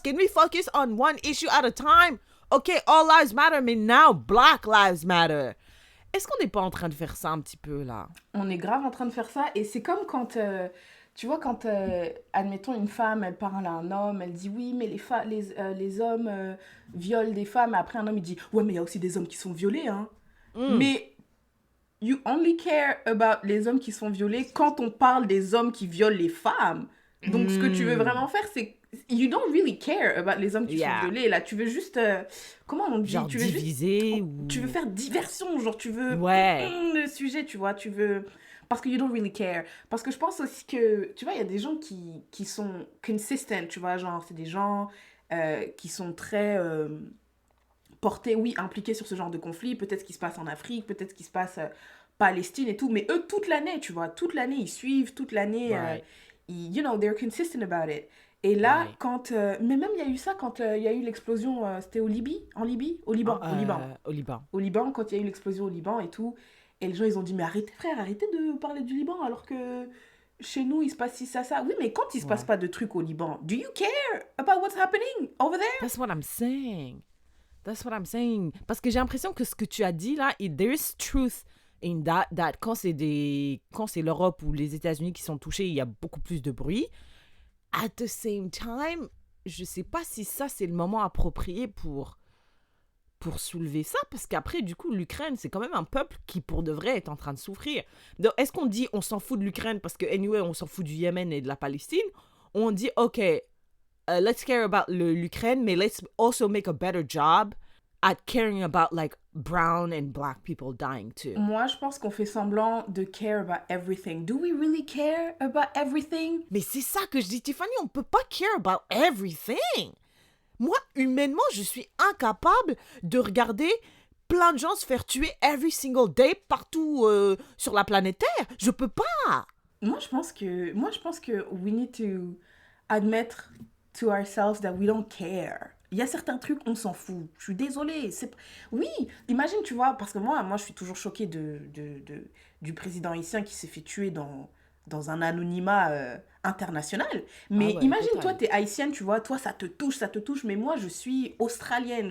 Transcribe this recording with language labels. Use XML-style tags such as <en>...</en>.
<en>Can we focus on one issue at a time? OK, all lives matter,</en> <fr>mais</fr> <en>now Black Lives Matter.</en> <fr>Est-ce qu'on n'est pas en train de faire ça un petit peu, là? On est grave en train de faire ça. Et c'est comme quand, tu vois, quand, admettons, une femme, elle parle à un homme, elle dit, oui, mais les hommes violent des femmes. Et après, un homme, il dit, ouais, mais il y a aussi des hommes qui sont violés, hein. Mais</fr> <en>you only care about</en> <fr>les hommes qui sont violés quand on parle des hommes qui violent les femmes. Donc, ce que tu veux vraiment faire, c'est...</fr> <en>You don't really care about</en> <fr>les hommes qui sont violés. Là, tu veux juste... comment on dit? Genre tu veux diviser juste, ou... Tu veux faire diversion. Genre, tu veux... Ouais. Le sujet, tu vois. Tu veux... Parce que</fr> <en>you don't really care.</en> <fr>Parce que je pense aussi que, tu vois, il y a des gens qui sont consistent, tu vois, genre, c'est des gens qui sont très portés, oui, impliqués sur ce genre de conflit, peut-être ce qui se passe en Afrique, peut-être ce qui se passe Palestine et tout, mais eux, toute l'année, tu vois, toute l'année, ils suivent, toute l'année,</fr> <en>Right. you know, they're consistent about it.</en> <fr>Et là,</fr> <en>Right.</en> <fr>quand... mais même, il y a eu ça quand il y a eu l'explosion, c'était au Libye? En Libye? Au Liban, au Liban. Au Liban. Au Liban, quand il y a eu l'explosion au Liban et tout, et les gens, ils ont dit, mais arrêtez, frère, arrêtez de parler du Liban, alors que chez nous, il se passe ci, ça. Oui, mais quand il se passe Ouais. pas de trucs au Liban,</fr> <en>do you care about what's happening over there? That's what I'm saying. That's what I'm saying.</en> <fr>Parce que j'ai l'impression que ce que tu as dit là,</fr> <en>there is truth in that</en> <fr>quand c'est l'Europe ou les États-Unis qui sont touchés, il y a beaucoup plus de bruit.</fr> <en>At the same time,</en> <fr>je sais pas si ça c'est le moment approprié pour soulever ça, parce qu'après, du coup, l'Ukraine, c'est quand même un peuple qui, pour de vrai, est en train de souffrir. Donc, est-ce qu'on dit on s'en fout de l'Ukraine parce que, anyway, on s'en fout du Yémen et de la Palestine? On dit,</fr> <en>OK, let's care about l'Ukraine,</en> <fr>mais</fr> <en>let's also make a better job at caring about, like, brown and black people dying too.</en> <fr>Moi, je pense qu'on fait semblant de</fr> <en>care about everything. Do we really care about everything?</en> <fr>Mais c'est ça que je dis, Tiffany, on peut pas</fr> <en>care about everything.</en> <fr>Moi, humainement, je suis incapable de regarder plein de gens se faire tuer</fr> <en>every single day</en> <fr>partout sur la planète Terre. Je peux pas. Moi, je pense que</fr> <en>we need to admit to ourselves that we don't care.</en> <fr>Il y a certains trucs, on s'en fout. Je suis désolée. Oui, imagine, tu vois, parce que moi, je suis toujours choquée du président haïtien qui s'est fait tuer dans un anonymat international. Mais Ah ouais, imagine, total. toi, t'es haïtienne, tu vois, toi, ça te touche. Mais moi, je suis australienne.</fr>